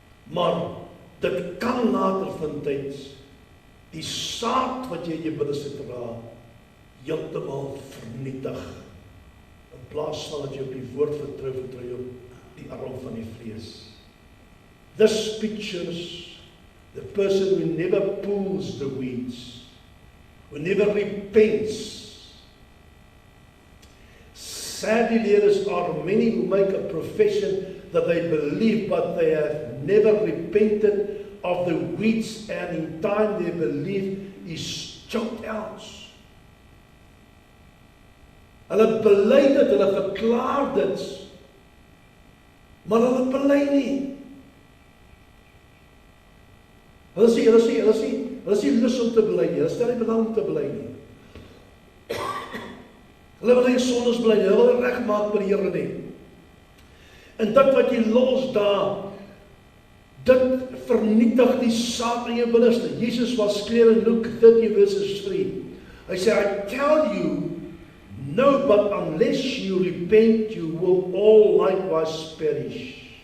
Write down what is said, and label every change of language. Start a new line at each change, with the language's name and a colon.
Afrikaans: Maar dit kan later van tyd die saad wat jy in jou binneste dra heeltemal vernietig. In plaas van dat jy op die woord vertrou jy op die arm van die vlees.
English: This pictures the person who never pulls the weeds, who never repents. Sadly, there are many who make a profession that they believe, but they have never repented of the weeds, and in time their belief is choked out.
Afrikaans: Hulle bely dit, hulle verklaar dit, maar hulle bely nie. Hulle sê lus om te bely nie, hulle stel nie belang om te bely nie. Hulle wil nie sondes bely nie, hulle wil regmaak met die Here nie. En dit wat jy los daar, dit vernietig die saad in jou binneste.
English: Jesus was clear in Luke 30 verses 3.
Afrikaans: Hy sê,
English: I tell you, no, but unless you repent, you will all likewise perish.